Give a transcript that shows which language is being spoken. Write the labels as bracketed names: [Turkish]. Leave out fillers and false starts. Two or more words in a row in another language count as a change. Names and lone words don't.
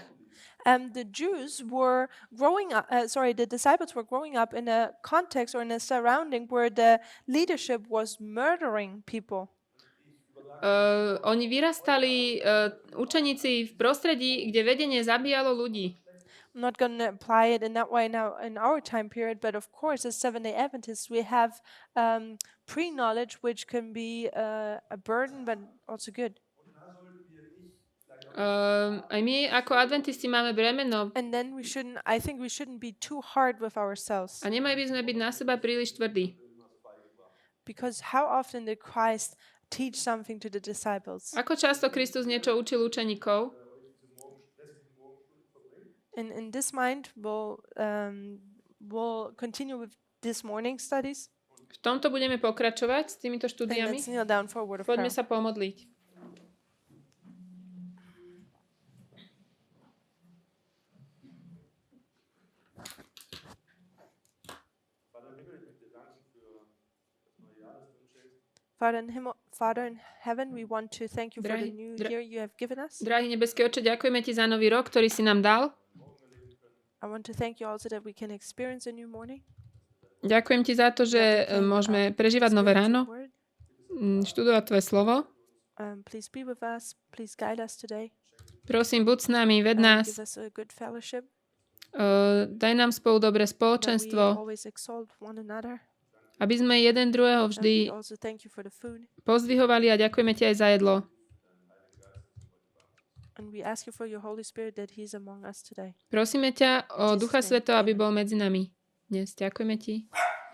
[English] The Jews were the disciples were growing up in a context or in a surrounding where the leadership was murdering people. [Slovak] Oni vyrastali, učeníci, v prostredí, kde vedenie zabíjalo ľudí. [English] I'm not going to apply it in that way now in our time period, but of course, as Seventh-day Adventists, we have pre-knowledge, which can be a burden, but also good. [Slovak] Aj my ako adventisti máme bremeno [English] And then I think we shouldn't be too hard with ourselves. [Slovak] a nemali by sme byť na seba príliš tvrdí. [English] Because how often did Christ teach something to the disciples? [Slovak] Ako často Kristus niečo učil učeníkov? [English] In this mind, we'll continue with this morning studies. [Slovak] V tomto budeme pokračovať s týmito [English] And [Slovak] štúdiami. [English] let's kneel down for a word of [Slovak] Poďme [English] prayer. [Slovak] sa pomodliť. [English] Father in heaven, we want to thank you for the [Slovak] Drahý- [English] new [Slovak] dra- [English] year you have given us. [Slovak] Drahý nebeský Otče, ďakujeme Ti za nový rok, ktorý si nám dal. [English] I want to thank you also that we can experience a new morning. [Slovak] Ďakujem Ti za to, že môžeme prežívať nové [English] Experience [Slovak] ráno, [English] your word. [Slovak] študovať Tvoje slovo. [English] Please be with us. Please guide us today. [Slovak] Prosím, buď s nami, ved nás, [English] Give us a good fellowship. [Slovak] daj nám spolu dobré [English] That we [Slovak] spoločenstvo, [English] always exalt one another. [Slovak] aby sme jeden druhého [English] And [Slovak] vždy [English] we also thank you for the food. [Slovak] pozdvihovali a ďakujeme Ti aj za jedlo. [English] And we ask you for your Holy Spirit that He is among us today. [Slovak] Prosíme ťa o Ducha Svätého, aby bol medzi nami dnes. Ďakujeme Ti.